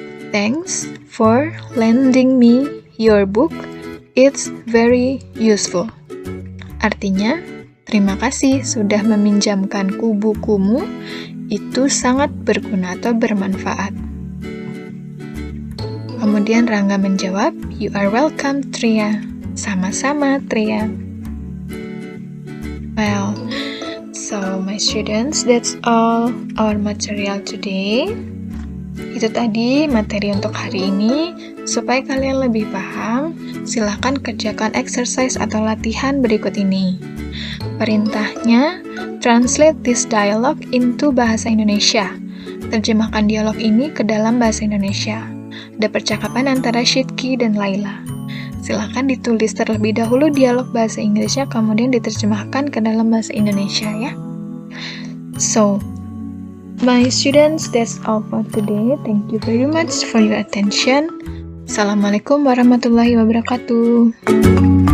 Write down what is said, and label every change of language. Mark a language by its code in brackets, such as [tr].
[en] Thanks for lending me your book. It's very useful. [id] Artinya, terima kasih sudah meminjamkanku bukumu. Itu sangat berguna atau bermanfaat. Kemudian Rangga menjawab, [en] you are welcome, Tria. [id] Sama-sama, Tria. [en] Well, so my students, that's all our material today. [id] Itu tadi materi untuk hari ini. Supaya kalian lebih paham, silahkan kerjakan exercise atau latihan berikut ini. [en] Perintahnya, translate this dialogue into bahasa Indonesia. [id] Terjemahkan dialog ini ke dalam bahasa Indonesia. Ada percakapan antara Shitki dan Laila. Silahkan ditulis terlebih dahulu dialog bahasa Inggrisnya, kemudian diterjemahkan ke dalam bahasa Indonesia ya. [en] So, my students, that's all for today. Thank you very much for your attention. [ar] Assalamualaikum warahmatullahi wabarakatuh.